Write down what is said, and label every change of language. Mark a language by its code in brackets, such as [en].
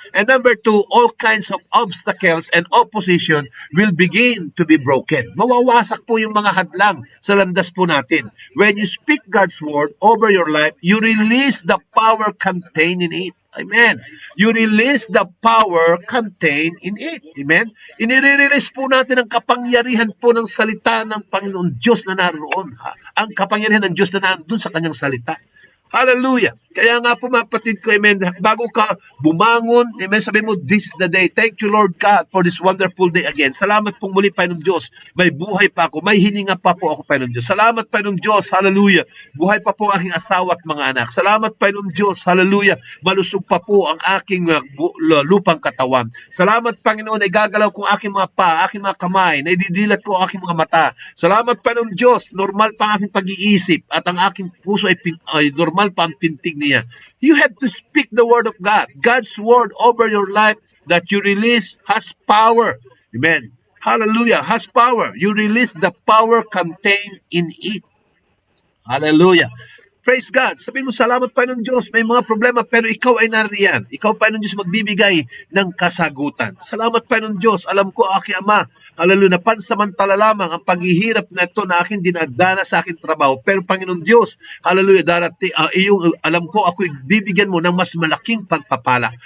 [en] And number 2, all kinds of obstacles and opposition will begin to be broken. [tl] Mawawasak po yung mga hadlang sa landas po natin. [en] When you speak God's word over your life, you release the power contained in it. Amen. You release the power contained in it. Amen. [tl] Inire-release po natin ang kapangyarihan po ng salita ng Panginoon Diyos na naroon. Ang kapangyarihan ng Diyos na naroon sa kanyang salita. Hallelujah. Kaya nga po, mga kapatid ko, amen, bago ka bumangon, amen, sabi mo, [en] this is the day. Thank you, Lord God, for this wonderful day again. [tl] Salamat pong muli, Panginoon Diyos. May buhay pa ako. May hininga pa po ako, Panginoon Diyos. Salamat, Panginoon Diyos. Hallelujah. Buhay pa po ang aking asawa at mga anak. Salamat, Panginoon Diyos. Hallelujah. Malusog pa po ang aking lupang katawan. Salamat, Panginoon, ay gagalaw ko ang aking mga pa, aking mga kamay, na ididilat ko ang aking mga mata. Salamat, Panginoon Diyos. Normal pa ang aking pag-iisip at ang aking puso ay normal pa ang pintig niya. [en] You have to speak the word of God. God's word over your life that you release has power. Amen. Hallelujah. Has power. You release the power contained in it. [tl] Hallelujah. Praise God. Sabihin mo, salamat, Panginoon Diyos. May mga problema, pero ikaw ay nariyan. Ikaw, Panginoon Diyos, magbibigay ng kasagutan. Salamat, Panginoon Diyos. Alam ko, aking Ama, hallelujah, na pansamantala lamang ang paghihirap na ito na aking dinagdana sa aking trabaho. Pero, Panginoon Diyos, hallelujah, alam ko, ako'y bibigyan mo ng mas malaking pagpapala.